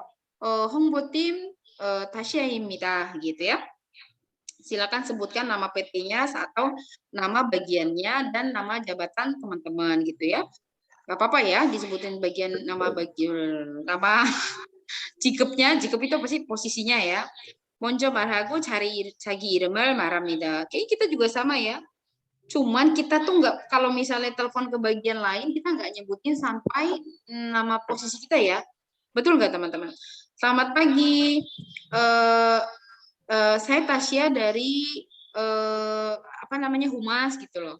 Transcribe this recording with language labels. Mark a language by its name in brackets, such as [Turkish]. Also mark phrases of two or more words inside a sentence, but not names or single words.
[Korean] 홍보팀 Tasya입니다 [Indonesian] gitu ya. Silakan sebutkan nama PT-nya atau nama bagiannya dan nama jabatan teman-teman gitu ya. Gak apa-apa ya disebutin bagian nama 직급nya. 직급 itu pasti posisinya ya. [Korean] 먼저 말하고 자기 이름을 말합니다. [Indonesian] Kayak kita juga sama ya. Cuman kita tuh nggak, kalau misalnya telepon ke bagian lain kita nggak nyebutin sampai nama posisi kita ya. Betul nggak teman-teman? Selamat pagi, saya Tasya dari Humas gitu loh.